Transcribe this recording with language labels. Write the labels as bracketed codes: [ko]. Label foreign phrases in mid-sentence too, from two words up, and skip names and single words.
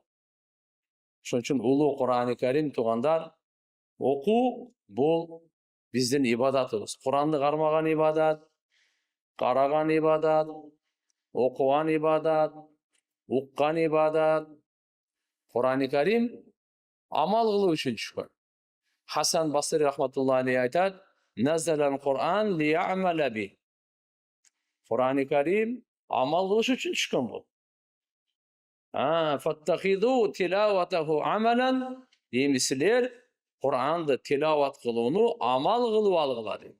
[ky] Ошон үчүн улуу Кур'ан-ы Карим туугандар, окуу бул биздин ибадатыбыз. Кур'анды кармаган ибадат, караган ибадат, окуган ибадат, уккан ибадат. Кур'ан-ы Карим амал кылуу үчүн түшкөн. [ar] Хасан Басри رحمة الله عليه айтат: "نزل القرآن ليعمل به". [ky] Кур'ан-ы Карим амал кылыш үчүн түшкөн бул. [ar] اتخذوا تلاوته عملا. [ky] Демисилер, Кур'анды тилават кылууну амал кылып алгыла дейт.